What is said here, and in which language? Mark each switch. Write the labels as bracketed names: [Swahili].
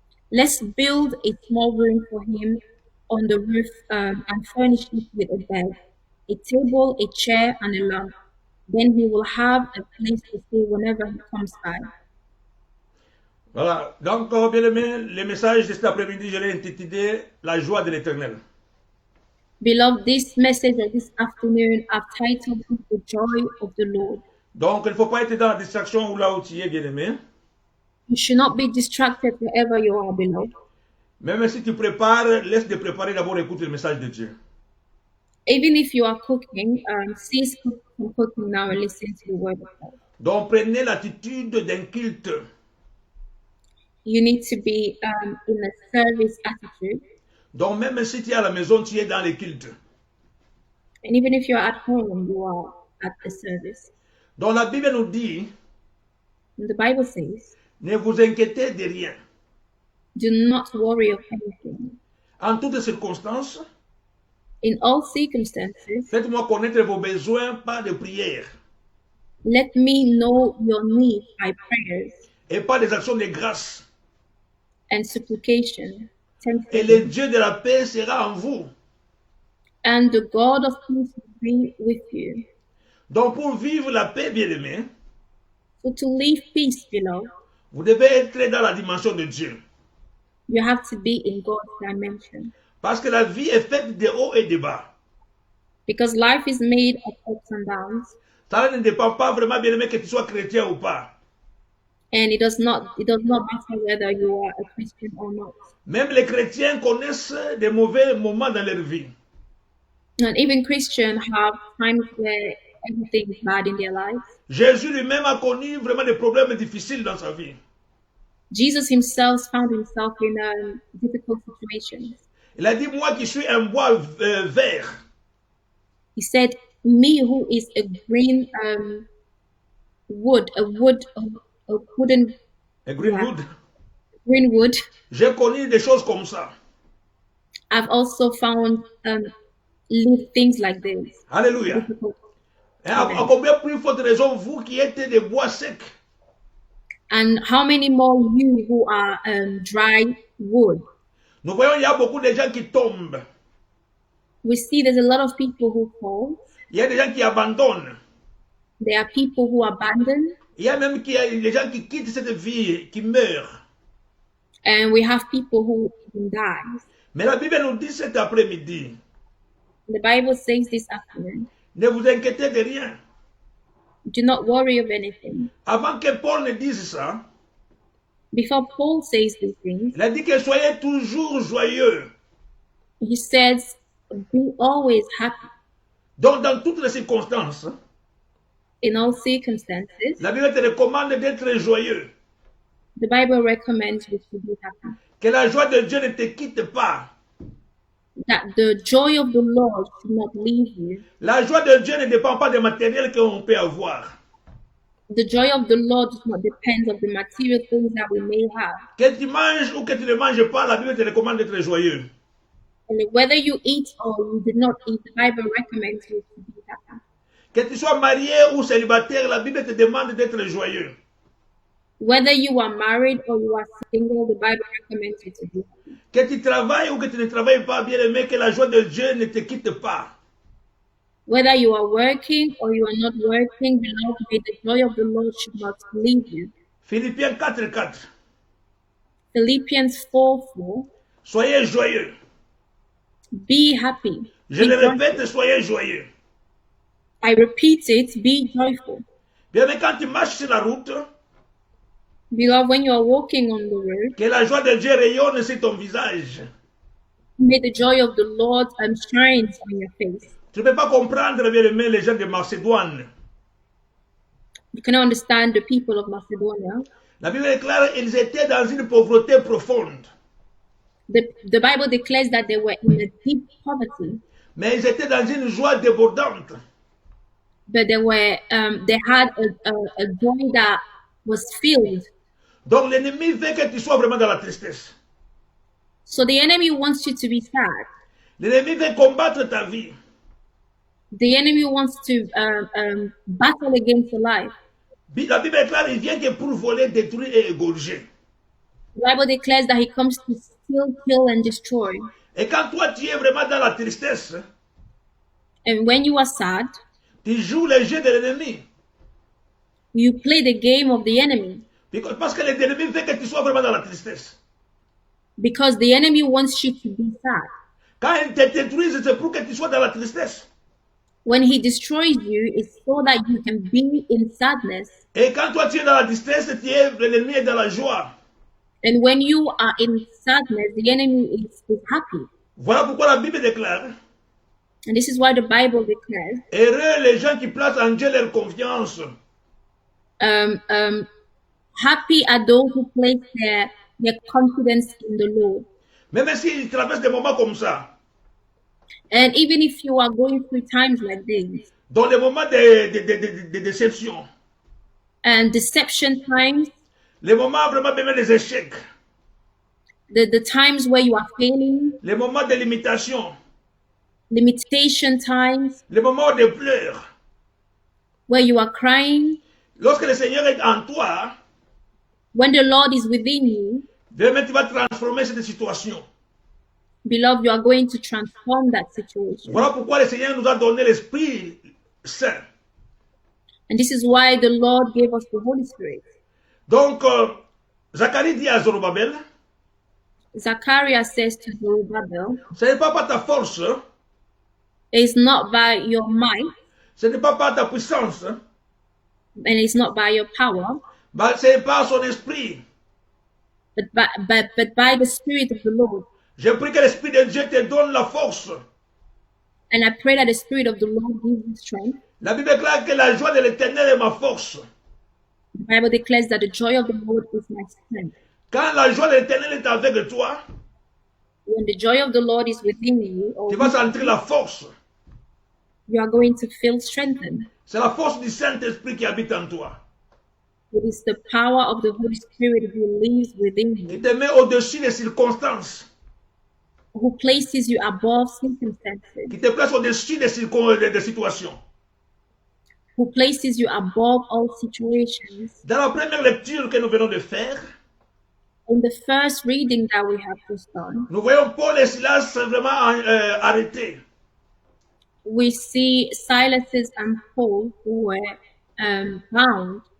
[English] Let's build a small room for him on the roof and furnish it with a bed, a table, a chair, and a lamp. Then he will have a place to stay whenever he comes by. [French] Voilà. Donc, bien aimé, le message de cet après-midi, je l'ai intitulé La joie de l'éternel. [English] Beloved, this message of this afternoon I've titled The Joy of the Lord. [French] Donc, il ne faut pas être dans la distraction ou là où tu es, bien aimé. [English] You should not be distracted wherever you are, beloved. [French] Même si tu prépares, laisse de préparer d'abord, écoute le message de Dieu. [English] Even if you are cooking, cease from cooking now and listen to the word of God. [French] Donc, prenez l'attitude d'un culte. [English] You need to be in a service attitude. [French] Donc, même si tu es à la maison, tu es dans le culte. [English] And even if you're at home, you are at the service. [French] Donc, la Bible nous dit, [English] And the Bible says, [French] ne vous inquiétez de rien. [English] do not worry of anything. [French] En toutes circonstances, [English] In all circumstances, [French] faites-moi connaître vos besoins par des prières [English] let me know your need by prayers [French] et par des actions de grâce. [English] and supplication. [French] Et le Dieu de la paix sera en vous. [English] And the God of peace will be with you. [French] Donc, pour vivre la paix, bien aimé, [English] So to live peace, beloved, [French] vous devez être dans la dimension de Dieu. [English] you have to be in God's dimension. [French] Parce que la vie est faite de haut et de bas. [English] Because life is made of ups and downs. [French] Ça ne dépend pas vraiment, bien aimé, que tu sois chrétien ou pas. [English] And it does not matter whether you are a Christian or not. [French] Même les chrétiens connaissent des mauvais moments dans leur vie. [English] And even Christians have times where everything is bad in their lives. [French] Jésus lui-même a connu vraiment des problèmes difficiles dans sa vie. [English] Jesus himself found himself in difficult situations. [French] Il a dit, moi qui suis un bois vert. [English] He said, me who is a green wooden A greenwood. green wood, [French] J'ai connu des choses comme ça. [English] I've also found lived things like this. [French] Alléluia. [English] Difficult. [French] Et à combien plus forte raison, vous qui êtes des bois secs. [English] And how many more you who are dry wood? [French] Nous voyons, il y a beaucoup de gens qui tombent. [English] We see there's a lot of people who fall. [French] Il y a des gens qui abandonnent. [English] There are people who abandon. [French] Il y a même des gens qui quittent cette vie, qui meurent. [English] And we have people who even die. [French] Mais la Bible nous dit cet après-midi, [English] The Bible says this afternoon, [French] ne vous inquiétez de rien. [English] do not worry of anything. [French] Avant que Paul ne dise ça, [English] Before Paul says these things, [French] Il a dit que soyez toujours joyeux. [English] he says, be always happy [French] Donc, dans toutes les circonstances, [English] in all circumstances. [French] la Bible te recommande d'être joyeux. [English] The Bible recommends you to be happy. [French] Que la joie de Dieu ne te quitte pas. [English] That the joy of the Lord should not leave you. [French] La joie de Dieu ne dépend pas des matériels qu'on peut avoir. [English] The joy of the Lord does not depend on the material things that we may have. [French] Que tu manges ou que tu ne manges pas, la Bible te recommande d'être joyeux. [English] And whether you eat or you did not eat, the Bible recommends you to be happy. [French] Que tu sois marié ou célibataire, la Bible te demande d'être joyeux. [English] Whether you are married or you are single, the Bible recommends you to be happy. [French] Que tu travailles ou que tu ne travailles pas, bien aimé, que la joie de Dieu ne te quitte pas. [English] Whether you are working or you are not working, beloved, may the joy of the Lord should not leave you. [French] Philippiens 4:4. [English] Philippians 4:4. [French] Soyez joyeux. [English] Be happy. [French] Je [English] Be [French] le [English] joyful. [French] répète, soyez joyeux. [English] I repeat it, be joyful. [French] Bien aimé, quand tu marches sur la route, [English] Beloved, when you are walking on the road, [French] que la joie de Dieu rayonne sur ton visage. [English] may the joy of the Lord shine on your face. [French] Tu ne peux pas comprendre, bien aimé, les gens de Macédoine. [English] You cannot understand the people of Macedonia. [French] La Bible est claire, ils étaient dans une pauvreté profonde. [English] The Bible declares that they were in a deep poverty, [French] Mais ils étaient dans une joie débordante. [English] but they had a joy that was filled. [French] Donc l'ennemi veut que tu sois vraiment dans la tristesse. [English] So the enemy wants you to be sad. [French] L'ennemi veut combattre ta vie. [English] The enemy wants to battle against your life. [French] La Bible est claire, il vient que pour voler, détruire et égorger. [English] The Bible declares that he comes to steal, kill, and destroy. [French] Et quand toi tu es vraiment dans la tristesse, [English] And when you are sad, [French] tu joues le jeu de l'ennemi. [English] you play the game of the enemy. [French] Parce que l'ennemi veut que tu sois vraiment dans la tristesse. [English] Because the enemy wants you to be sad. [French] Quand il te détruit, c'est pour que tu sois dans la tristesse. [English] When he destroys you, it's so that you can be in sadness. [French] Et quand toi tu es dans la tristesse, l'ennemi est dans la joie. [English] And when you are in sadness, the enemy is happy. [French] Voilà pourquoi la Bible déclare, [English] And this is why the Bible declares, [French] heureux les gens qui placent en Dieu leur confiance. [English] happy are those who place their confidence in the Lord. [French] Même s'ils traversent des moments comme ça, [English] And even if you are going through times like this, [French] dans les moments de déception, [English] and deception times, [French] les moments vraiment même des échecs, [English] the times where you are failing, [French] les moments de limitation, [English] limitation times, [French] les moments de pleurs, [English] where you are crying, [French] lorsque le Seigneur est en toi, [English] when the Lord is within you, [French] vraiment tu vas transformer cette situation. [English] beloved, you are going to transform that situation. [French] Voilà pourquoi le Seigneur nous a donné l'Esprit Saint. [English] And this is why the Lord gave us the Holy Spirit. [French] Donc, Zacharie dit à Zorobabel, [English] Zachariah says to Zerubbabel, [French] ce n'est pas par ta force, [English] it's not by your might, [French] ce n'est pas par ta puissance, [English] and it's not by your power, [French] mais c'est par son esprit. [English] but by the Spirit of the Lord. [French] Je prie que l'Esprit de Dieu te donne la force. [English] And I pray that the Spirit of the Lord gives you strength. [French] La Bible déclare que la joie de l'Éternel est ma force. [English] The Bible declares that the joy of the Lord is my strength. [French] Quand la joie de l'Éternel est avec toi, [English] When the joy of the Lord is within you, [French] tu vas sentir la force. [English] you are going to feel strengthened. [French] C'est la force du Saint-Esprit qui habite en toi. [English] It is the power of the Holy Spirit who lives within [French] Il [English] you, [French] te met au-dessus des circonstances. [English] who places you above circumstances, [French] Qui te place au-dessus des situations. [English] who places you above all situations. [French] Dans la première lecture que nous venons de faire, [English] In the first reading that we have just done, [French] nous voyons Paul et Silas vraiment arrêtés. [English] we see Silas and Paul who were bound.